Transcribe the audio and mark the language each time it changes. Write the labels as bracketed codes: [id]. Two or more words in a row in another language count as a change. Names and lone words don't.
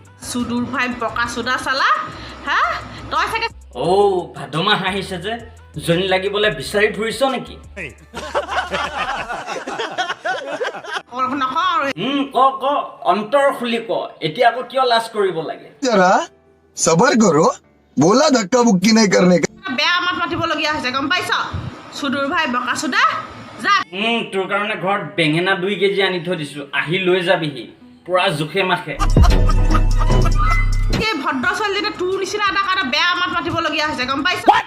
[as] সুদূৰ ভাই পকা চোদা চালা হা তই চাগে ভাদমাহ আহিছে যে জনী লাগিবলৈ বিচাৰি ফুৰিছ নেকি নকৰ ক অন্তৰ খুলি ক এতিয়া আকৌ কিয় লাজ কৰিব লাগে [hi] जरा सबर करो बोला धक्का बुक्की नहीं करने का [as] বেয়া মাত মাতিবলগীয়া হৈছে গম পাইছ সুদূৰ ভাই বকা চোদা যা তোৰ কাৰণে ঘৰত বেঙেনা 2 কেজি আনি থৈ দিছো আহি লৈ যাবিহি পুৰা জুখে মাখে এই ভদ্ৰ ছোৱালীজনী তোৰ নিচিনা এটা কাৰণে বেয়া মাত মাতিবলগীয়া হৈছে গম পাইছ